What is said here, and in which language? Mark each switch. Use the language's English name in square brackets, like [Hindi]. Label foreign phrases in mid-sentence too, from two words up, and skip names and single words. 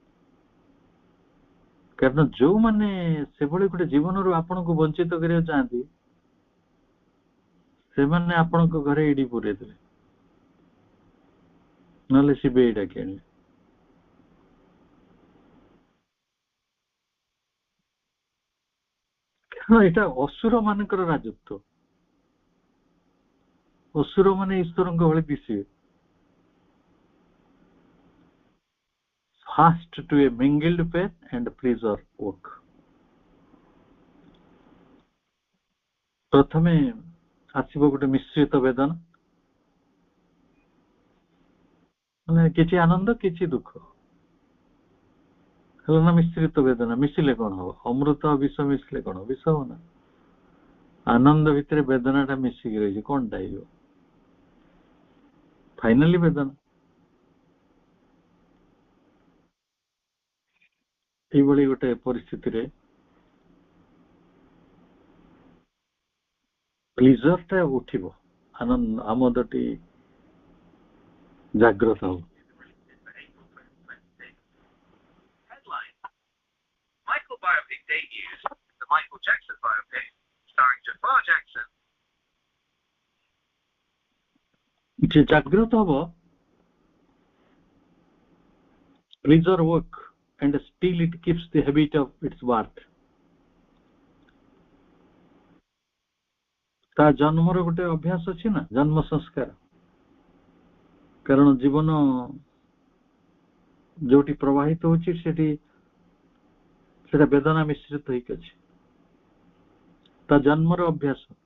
[Odia] କାରଣ ଯୋଉମାନେ ସେଭଳି ଗୋଟେ ଜୀବନରୁ ଆପଣଙ୍କୁ ବଞ୍ଚିତ କରିବାକୁ ଚାହାନ୍ତି, ସେମାନେ ଆପଣଙ୍କ ଘରେ ଇଡି ପୁରେଇ ଦେବେ, ନହେଲେ ସିବିଆଇ ଡାକି ଆଣିବେ। କାରଣ ଏଇଟା ଅସୁର ମାନଙ୍କର ରାଜତ୍ୱ, ଅସୁର ମାନେ ଈଶ୍ୱରଙ୍କ ଭଳି ଦିଶିବେ। [English] Fast to a mingled pain and pleasure work. [Odia] ପ୍ରଥମେ ଆସିବ ଗୋଟେ ମିଶ୍ରିତ ବେଦନା, ମାନେ କିଛି ଆନନ୍ଦ କିଛି ଦୁଃଖ, ହେଲା ନା ମିଶ୍ରିତ ବେଦନା। ମିଶିଲେ କଣ ହବ? ଅମୃତ ବିଷ ମିଶିଲେ କଣ ବିଷ ହବ ନା? ଆନନ୍ଦ ଭିତରେ ବେଦନାଟା ମିଶିକି ରହିଛି, କଣଟା ହେଇଯିବ? ଫାଇନାଲି ବେଦନା। এইଭଳି ଗୋଟେ ପରିସ୍ଥିତିରେ ପ୍ଲିଜରଟା ଉଠିବ, ଆନନ୍ଦ ଆମୋଦଟି ଜାଗ୍ରତ ହବ। [English] Michael biopic debuts, the Michael Jackson biopic starring Jafar Jackson. [Odia] ଯେ ଜାଗ୍ରତ ହବ, [English] pleasure work and still it keeps the habit of its worth. [Odia] ତା ଜନ୍ମର ଗୋଟେ ଅଭ୍ୟାସ ଅଛି ନା, ଜନ୍ମ ସଂସ୍କାର। କାରଣ ଜୀବନ ଯୋଉଠି ପ୍ରବାହିତ ହଉଛି ସେଟା ବେଦନା ମିଶ୍ରିତ ହେଇକି ଅଛି, ତା ଜନ୍ମର ଅଭ୍ୟାସ।